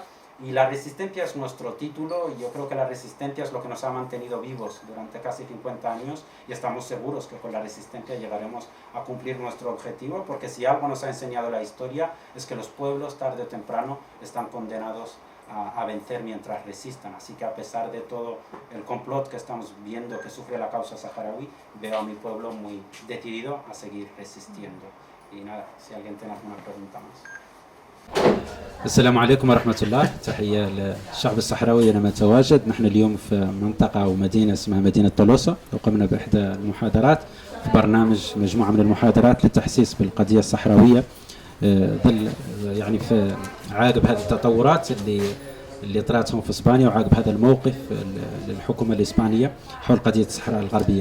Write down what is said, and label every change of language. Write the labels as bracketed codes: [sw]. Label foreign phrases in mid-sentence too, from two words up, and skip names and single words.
[es] Y la resistencia es nuestro título, y yo creo que la resistencia es lo que nos ha mantenido vivos durante casi 50 años, y estamos seguros que con la resistencia llegaremos a cumplir nuestro objetivo, porque si algo nos ha enseñado la historia es que los pueblos tarde o temprano están condenados a vencer mientras resistan. Así que a pesar de todo el complot que estamos viendo que sufre la causa saharaui, veo a mi pueblo muy decidido a seguir resistiendo. Y nada, si alguien tiene alguna pregunta más. [ar] السلام عليكم ورحمة الله. تحية للشعب الصحراوي. أنا متواجد، نحن اليوم في منطقة أو مدينة اسمها مدينة طلوسة، وقمنا بإحدى المحاضرات في برنامج مجموعة من المحاضرات للتحسيس بالقضية الصحراوية، ظل يعني في عقب هذه التطورات اللي طراتهم في اسبانيا، وعقب هذا الموقف للحكومه الاسبانيه حول قضيه الصحراء الغربيه.